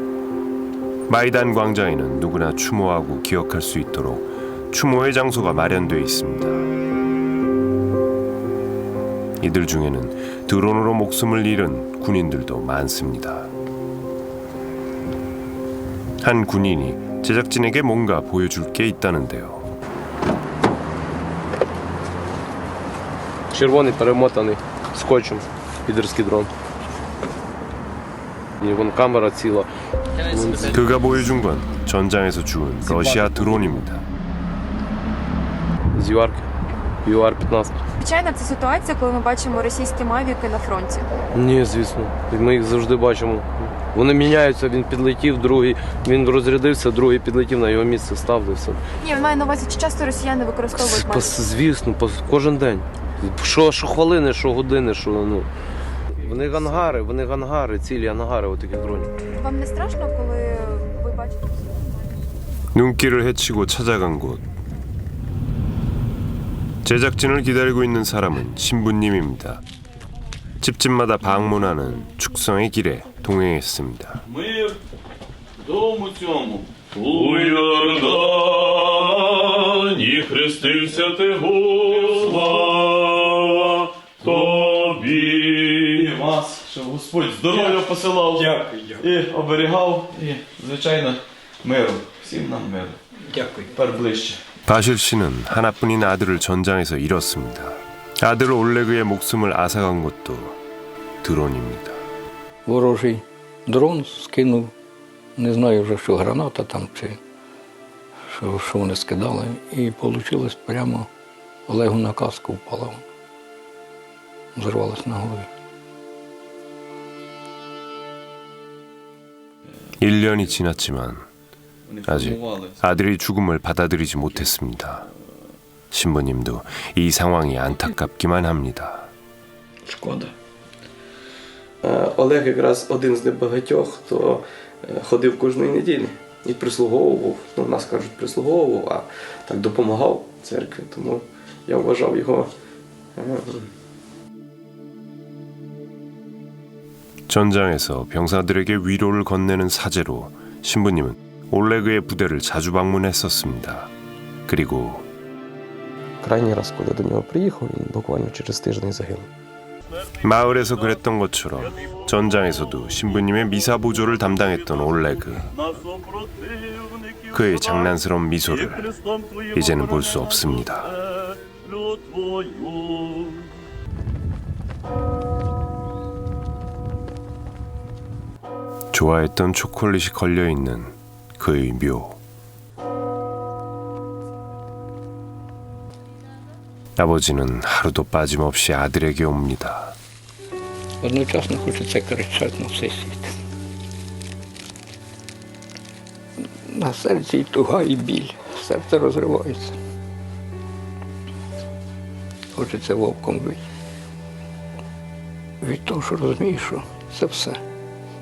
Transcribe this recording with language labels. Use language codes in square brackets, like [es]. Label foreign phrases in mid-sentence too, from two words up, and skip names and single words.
[ko] 마이단 광장에는 누구나 추모하고 기억할 수 있도록 추모의 장소가 마련되어 있습니다. 이들 중에는 드론으로 목숨을 잃은 군인들도 많습니다. 한 군인이 제작진에게 뭔가 보여줄 게 있다는데요. [uk] Червоний перемотаний скотчем підерський дрон. І вон камера ціла. [ko] 그가 보여준 건 전장에서 주운 러시아 드론입니다. [uk] З ЮАРки. ЮАР-15. Звичайно, це ситуація, коли ми бачимо російські мавіки на фронті. Ні, звісно. Ми їх завжди бачимо. Вони міняються, він підлетів, другий, він розрядився, другий підлетів, на його місце став. Все. Ні, він має на увазі, чи часто росіяни використовують мавіки? Звісно, кожен день. Що хвилини, що години, що Вони гангари, цілі ангари отаких дронів. Вам не страшно, коли ви бачите? [ko] 눈길을 헤치고 찾아간 곳. 제작진을 기다리고 있는 사람은 신부님입니다. 집집마다 방문하는 축성의 길에 동행했습니다. [uk] Мир дому цьому у Йордані хрестився ти, слава тобі. Вас, щоб Господь здоров'я посилав і оберігав, і, звичайно, миру. Всім нам миру. Дякую. Тепер ближче. [ko] 바실 씨는 하나뿐인 아들을 전장에서 잃었습니다. 아들 올레그의 목숨을 앗아간 것도 드론입니다. [uk] Ворожий дрон скинув, не знаю вже, що граната там, чи що вони скидали, і вийшло прямо Олегу на каску впала. Зірвалась на голові. [ko] 1년이 지났지만 아직 아들의 죽음을 받아들이지 못했습니다. 신부님도 이 상황이 안타깝기만 합니다. [uk] Шкода. Олег якраз один з небагатьох, хто ходив кожної неділі і прислуговував, нас кажуть прислуговував, а так допомагав церкві, тому я вважав його. [ko] 전장에서 병사들에게 위로를 건네는 사제로 신부님은 올레그의 부대를 자주 방문했었습니다. 그리고 [uk] Крайній раз, коли до нього приїхав, він буквально через тиждень загинув. [ko] 마을에서 그랬던 것처럼 전장에서도 신부님의 미사 보조를 담당했던 올레그. 그의 장난스러운 미소를 이제는 볼 수 없습니다. 좋아했던 초콜릿이 걸려있는 그의 묘. 아버지는 하루도 빠짐없이 아들에게 옵니다. [uk] Одночасно хочеться кричати на всей світ. На серці і туга, і біль. Серце розривається. Хочеться вовком бити. Від того, що розумієш, що це все.